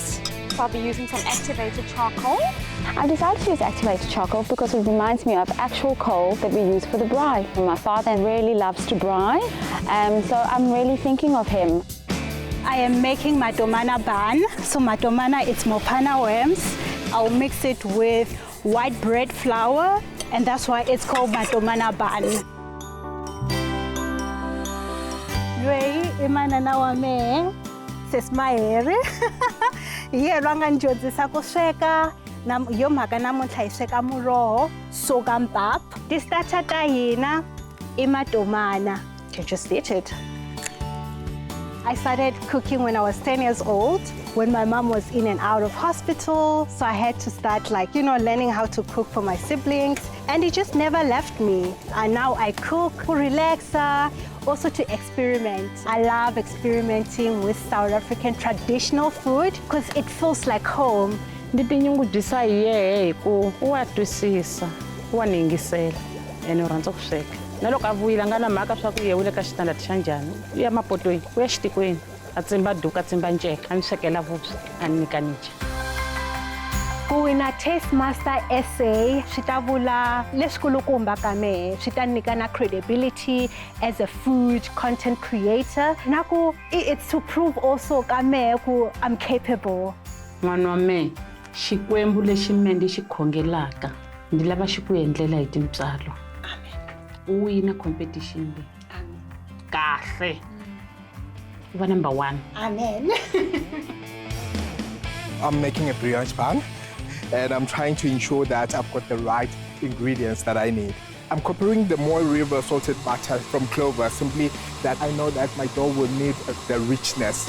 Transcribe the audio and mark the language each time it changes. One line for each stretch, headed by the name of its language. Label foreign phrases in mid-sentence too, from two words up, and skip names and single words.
English: So I'll be using some activated charcoal. I decided to use activated charcoal because it reminds me of actual coal that we use for the braai. My father really loves to braai, so I'm really thinking of him. I am making my domana bun. So my domana, it's mopana worms. I'll mix it with white bread flour, and that's why it's called my domana bun. Rei imanana wame sesmaere.
Tsonga: Ye ranga njodzisa ku sweka na yo mhaka namuntlha hi sweka muroho sokampap. Ti-starter ta hina I madomana.
English: You just eat it. I started cooking when I was 10 years old, when my mom was in and out of hospital. So I had to start learning how to cook for my siblings. And it just never left me. And now I cook to relax, also to experiment. I love experimenting with South African traditional food because it feels like home.
Tsonga: Nditinyungubyisa hi yehe ku wa twisisa wa ningisela ene u rhandza ku sweka na loko a vuyile a nga na mhaka swa ku yewile ka xitandati xa njhani u ya mapotweni u ya xitikweni a tsimba duku a tsimba nceka a ni swekela vuswa a ni nyika ni dya. Ku wina Taste Master SA swi ta vula leswikulukumba ka mehe, swi ta nyika na credibility
English: as a food content creator.
Tsonga: Na ku
English: it's to prove also
Tsonga: ka mehe ku
English: I'm capable.
Tsonga: N'wana wa mehe xikwembu lexi me ndi xi khongelaka ndi lava xi ku endlela hi tintswalo. Amen. U wina competition leyi. Amen. Kahle. U va number 1. Amen.
English: I'm making a brioche bun, and I'm trying to ensure that I've got the right ingredients that I need. I'm comparing the Mooi River salted butter from Clover, simply that I know that my dough will need the richness.